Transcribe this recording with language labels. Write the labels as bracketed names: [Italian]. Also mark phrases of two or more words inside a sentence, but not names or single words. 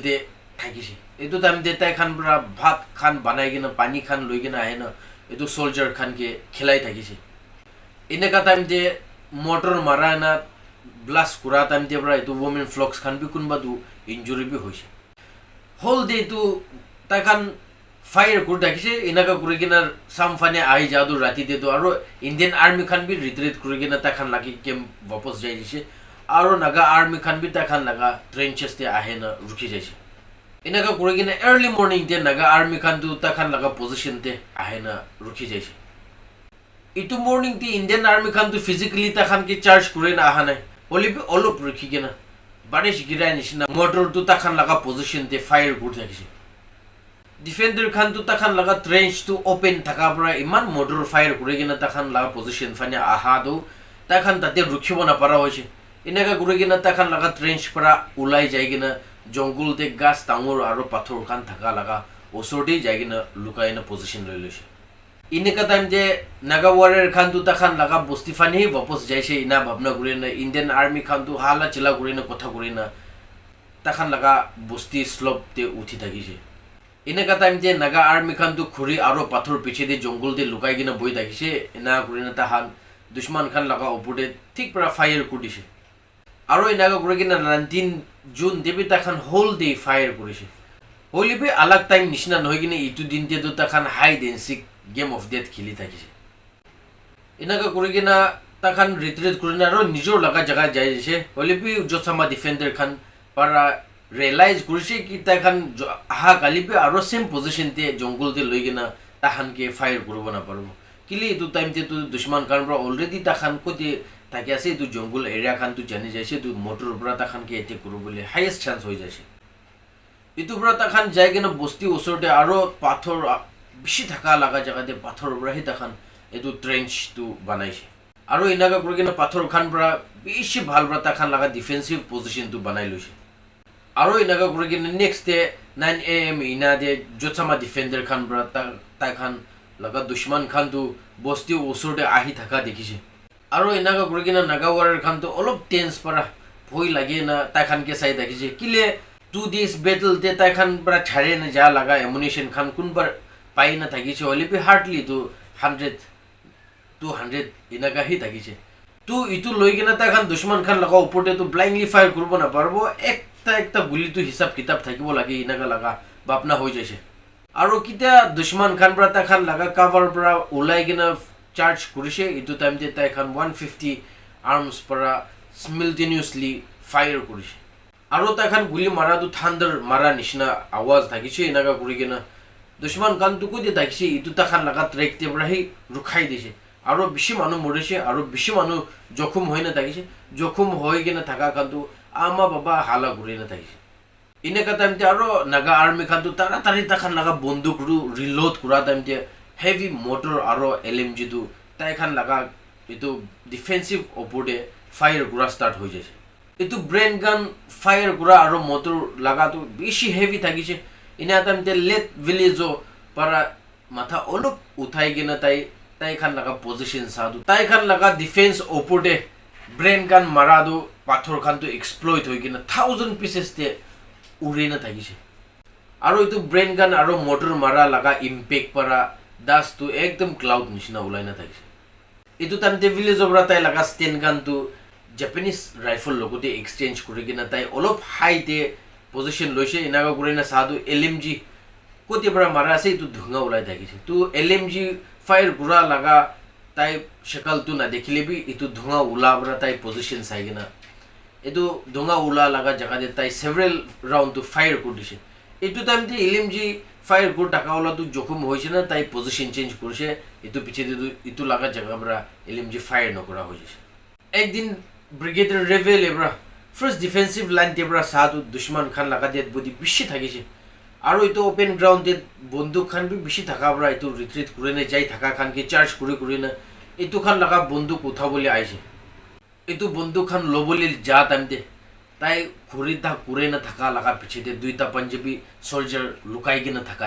[Naga Pidgin] ते थाकिसे इतु टाइम दे ताइ खान बरा भात खान बनाइगिना पानी खान लइगिना आहेना इतु सोल्जर खान के खिलाई थाकिसे इनेका टाइम दे मोटर माराना ब्लास्ट कुरा टाइम दे बरा इतु [English] women folks [Naga Pidgin] खान भी कुनबा दु इंजुरी भी होइसे [English] whole day [Naga Pidgin] तो ताइ खान फायर कर थाकिसे इनाका करिगिना साम फाने आइ जादु राति दे तो आरो [English] Indian army [Naga Pidgin] खान भी रिट्रीट करिगिना ताइ खान लागी केम वापस जाइ दिसे आरो नागा आर्मी खान भी ताइ खान लगा ट्रेंचेस ते आहेना रुखि जाइसे इनाका करिगिना [English] early morning [Naga Pidgin] दे नागा आर्मी खान तो ताइ खान लगा पोजीशन ते आहेना रुखि जाइसे इतु मॉर्निंग ते [English] Indian army [Naga Pidgin] खान तो फिजिकली ताइ खान के चार्ज करेना आहा नाइ ओली भी अलप रुखिगिना बारिश गिराय निसिना मोटर तो ताइ खान लगा पोजीशन ते फायर कर थाकिसे डिफेंडर खान तो ताइ खान लगा ट्रेंच तो ओपन थाका बरा इमान मोटर फायर करिगिना ताइ खान लगा पोजीशन फाने आहा दो ताइ खान ताते रुखिबो ना पारा होइसे इनाका करिगिना ताइ खान लगा ट्रेंच परा उलाई जाइगिना जंगल ते गास तांगुर आरो पाथर खान थाका लगा ओसोरते जाइगिना लुकाइना पोजीशन लइ लइसे इनेका टाइम दे नागा वारियर खान तो ताइ खान लगा बस्ती फाने वापस जाइसे इना भावना करिना इंडियन आर्मी खान तो हाला चिला करिना कथा करिना ताइ खान लगा बस्ती स्लोप ते उठी थाकिसे इनेका टाइम दे नागा आर्मी खान तो खुरी आरो पाथर पिछे दे जंगल दे लुकाइगिना बइ थाकिसे इना करिना ताइ खान दुश्मन खान लगा ओपुटे ठीक परा फायर कर दिसे आरो इनाका करिगिना 19 जून दे भी ताइ खान [English] whole day [Naga Pidgin] फायर करिसे होली भी अलग टाइम निसिना नहोइगिना इतु दिन दे तो ताइ खान [English] hide and seek game of death [Naga Pidgin] खेली थाकिसे इनाका करिगिना ताइ खान रिट्रीट करिना आरो निजोर लगा जगह जाइसे होली भी जोत्सोमा डिफेंडर खान पारा रियलाइज करिसे कि ताइ खान आहा काली भी आरो [English] same position [Naga Pidgin] ते जंगल ते लइगिना ताहान के फायर करबो ना पारबो কিলি ইটো টাইম তে তো দুশ্মন খান পৰা অলৰেডি তাখান কোতে থাকি আছে ইটো জংগল এৰিয়া খান তো জানি যাইছে তো মোটৰ পৰা তাখান কে এটেক কৰো বুলি [English] highest chance [Naga Pidgin] হৈ যাইছে ইটো পৰা তাখান যাই কিনে বস্তি ওচৰতে আৰু পাথৰ বেছি থাকা লাগা জায়গাতে পাথৰ পৰাহি তাখান এটো ট্ৰেঞ্চ তো বনাইছে আৰু ইনাকা কৰি কিনে পাথৰ খান পৰা বেছি ভাল পৰা তাখান লাগা [English] defensive position [Naga Pidgin] তো বনাই লৈছে আৰু ইনাকা কৰি কিনে [English] next day 9 am [Naga Pidgin] ইনা দে জোটসামা ডিফেন্ডাৰ খান পৰা তাখান লাগা দুশ্মন খান তো বস্তি ওচৰতে আহি থাকা দেখিছে আৰু ইনাকা কৰি কিনে নাগা ৱাৰাৰ খান তো অলপ টেন্স পৰা ভয় লাগে না তাখান কে চাই দেখিছে কিলে 2 days battle te tai khan pra chhare na ja laga ammunition khan kun par pai na thagiche oli bi hardly to 100 200 inaga hi thagiche tu itu loi gena ta khan dushman khan laga uporte to blindly fire kurbo na parbo ekta guli to hisab kitab thakibo lage inaga laga bapna hoi jaise aro kitia dushman khan pra ta khan laga cover pra ulai gena charge kurise itu time te ta khan 150 arms para simultaneously fire kurise আৰু তাখান গুলি মাৰা তো থান্ডাৰ মাৰা নিচিনা আৱাজ থাকিছে ইনাকা কৰি কিনা দুশ্মন কান তো কই দি থাকিছে ইটো তাখান লাগা ট্ৰেক তে বৰাহি ৰখাই দিছে আৰু বেছি মানুহ মৰিছে আৰু বেছি মানুহ জখম হৈ না থাকিছে জখম হৈ কিনা থাকা কান তো আমা বাবা হালা ঘুৰি না থাকিছে ইনাকা টাইমতে আৰু নাগা আৰ্মি খান তো তাড়াতাড়ি তাখান লাগা বন্দুক ৰিলোড কৰা টাইমতে [English] heavy motor [Naga Pidgin] আৰু এলএমজি তো তাইখান লাগা ইটো ডিফেন্সিভ ওপৰতে ফায়াৰ কৰা ষ্টাৰ্ট হৈ যায় itu [English] brain gun fire [Naga Pidgin] gura aro motor laga to beshi heavy thagiche ina tamte let village para matha olop uthai gina tai khan laga position sadu tai khan laga defense opode [English] brain gun [Naga Pidgin] maradu pathor khan to exploit hoi gina 1000 pieces te urina thagiche aro itu [English] brain gun [Naga Pidgin] aro motor mara laga impact para das to ekdam cloud nishina ulaina thagiche itu tamte village obra tai laga [English] sten gun [Naga Pidgin] to [English] Japanese rifle [Naga Pidgin] logote exchange kuri kina tai olop high te position loise inaga kuri na sadu LMG kote bara mara ase tu dhunga ulai thakise tu [English] LMG fire [Naga Pidgin] gura laga tai shakal tu na dekhile bi itu dhunga ula bara tai position sai gina etu dhunga ula laga jaga de tai [English] several round [Naga Pidgin] to fire kudise etu time te [English] LMG fire [Naga Pidgin] gur taka ola tu jokhum hoise na tai position change kurse etu piche de itu laga jaga bara LMG fire nokora hoise ekdin Brigadier Revel ebra [English] first defensive line [Naga Pidgin] tebra sadu dushman khan laga [English] det bodi [Naga Pidgin] bishi thagise aro ito [English] open ground [Naga Pidgin] de bonduk khan bi bishi thaka bra ito retreat kure ne jai thaka khan ke charge kure na ito khan laga bonduk utha bole aise ito bonduk khan lobole ja tamte tai khurida kure na thaka laga piche de duita [English] Punjabi soldier [Naga Pidgin] lukai gina thaka